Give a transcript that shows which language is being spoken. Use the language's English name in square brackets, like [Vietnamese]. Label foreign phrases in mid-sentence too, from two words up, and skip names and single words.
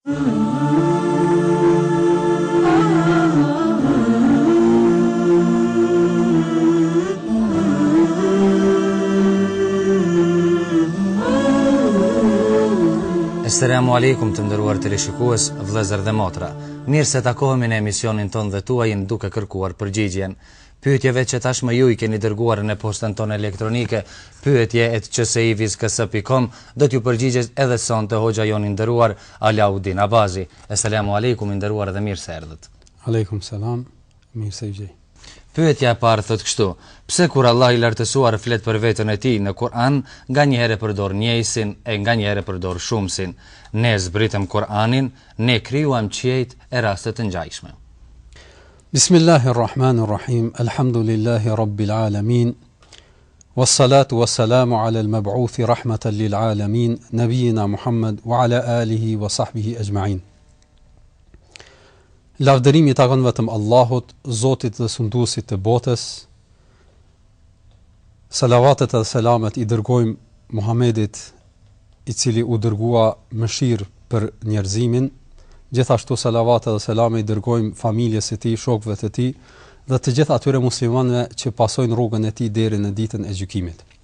[Arabic] السلام عليكم [Albanian] të nderuar teleshikues, vëllezër dhe motra. Mirë se takohemi në emisionin tonë dhe tuajin duke kërkuar përgjigjen. Pyetjeve që tashmë ju i keni dërguar në postën tonë elektronike, pyetje@csivis.com, do t'ju përgjigjes edhe sonte hoxha jon i nderuar Alaudin Abazi. [Arabic] السلام عليكم, [Albanian] i nderuar dhe mirë se erdhët. [Arabic] عليكم السلام, [Albanian] mirë se gjej. Pyetja e parë thotë kështu: pse kur Allah i lartësuar flet për veten e tij në Kur'an, nganjëherë përdor njëjsin e nganjëherë përdor shumsin? Ne zbritëm Kur'anin, ne krijuam qiejt e raste të ngjashme. [Arabic] Bismillahirrahmanirrahim. الحمد لله رب العالمين. والصلاة والسلام على المبعوث رحمة للعالمين نبينا محمد وعلى آله وصحبه أجمعين. [Albanian] Lavdërimi i takon vetëm Allahut, Zotit dhe sunduesit të botës. Salavatet dhe selamet i dërgojmë Muhamedit, i cili u dërgua mëshirë për njerëzimin. Gjithashtu salavatet dhe selamet i dërgojmë familjes së tij, shokëve të tij dhe të gjithë atyre muslimanëve që pasojnë rrugën e tij deri në ditën e gjykimit.